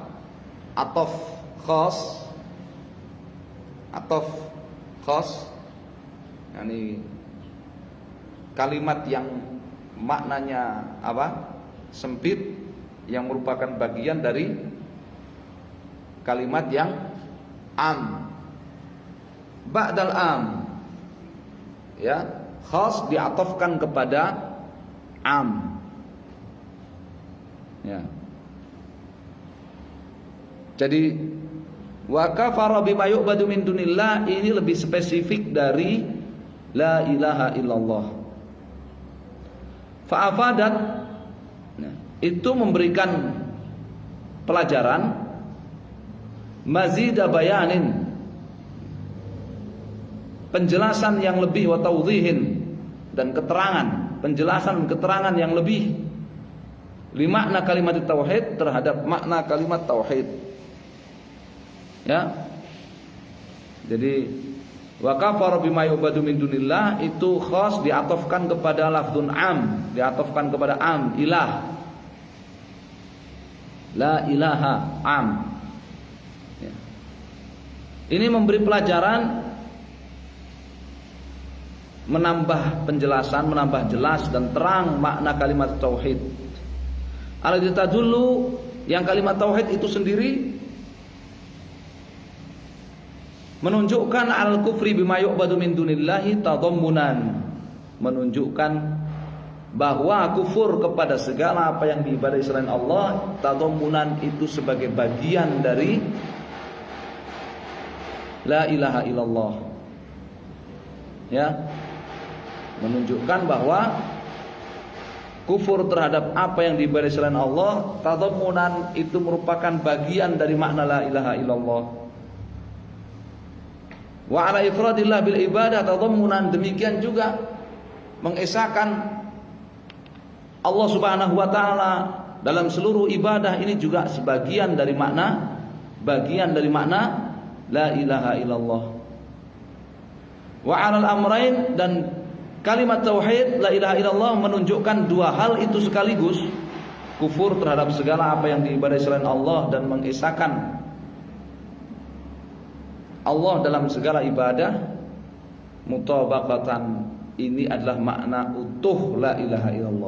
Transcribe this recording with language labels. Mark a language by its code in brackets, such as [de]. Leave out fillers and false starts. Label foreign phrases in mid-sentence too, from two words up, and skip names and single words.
[ar] عطف خاص. عطف خاص, [id] yakni kalimat yang maknanya apa? Sempit, yang merupakan bagian dari kalimat yang am. [ar] بعد العام, [id] ya, khas diatofkan kepada am, ya. Jadi [ar] وكفر بما يعبد من دون الله [id] ini lebih spesifik dari [ar] لا إله إلا الله. [id] Fa'afadat, itu memberikan pelajaran, [ar] مزيد بيان, [id] penjelasan yang lebih, [ar] وتوضيح, [id] dan keterangan, penjelasan keterangan yang lebih, [ar] لمعنى كلمة التوحيد, [id] terhadap makna kalimat tauhid, ya. Jadi [ar] وكفر بما يعبد من دون الله [id] itu khas diatofkan kepada [ar] لفظ عام, [id] diatofkan kepada am, ilah, [ar] لا إله, [id] am, ya. Ini memberi pelajaran menambah penjelasan, menambah jelas dan terang makna kalimat tauhid. [ar] الذي تدل, [id] yang kalimat tauhid itu sendiri menunjukkan [ar] الكفر بما يعبد من دون الله تضمنا, [id] menunjukkan bahwa kufur kepada segala apa yang diibadahi selain Allah, tadammunan itu sebagai bagian dari [ar] لا إله إلا الله. [id] Ya, menunjukkan bahwa kufur terhadap apa yang diibadahi selain Allah, tadammunan itu merupakan bagian dari makna [ar] لا إله إلا الله. وعلى إفراد الله بالعبادة تضمنا, [id] demikian juga mengesahkan Allah [ar] سبحانه وتعالى [id] dalam seluruh ibadah, ini juga sebagian dari makna, bagian dari makna [ar] لا إله إلا الله. وعلى الأمرين, [id] dan kalimat tauhid [ar] لا إله إلا الله [id] menunjukkan dua hal itu sekaligus, kufur terhadap segala apa yang diibadahi selain Allah dan mengesahkan Allah dalam segala ibadah. Mutabaqatan, ini adalah makna utuh [ar] لا إله إلا الله.